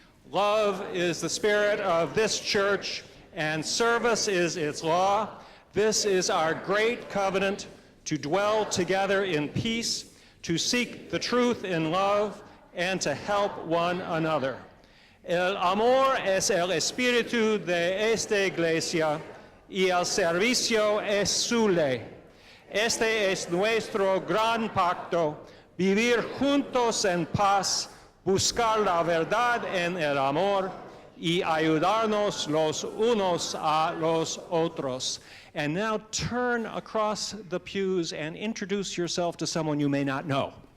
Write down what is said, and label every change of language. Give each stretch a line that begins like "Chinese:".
English: Love is the spirit of this church, and service is its law. This is our great covenant, to dwell together in peace, to seek the truth in love, and to help one another.
Spanish: El amor es el espíritu de esta iglesia, y el servicio es su ley. Este es nuestro gran pacto, vivir juntos en paz, buscar la verdad en el amor, y ayudarnos los unos a los otros.
English: And now turn across the pews and introduce yourself to someone you may not know.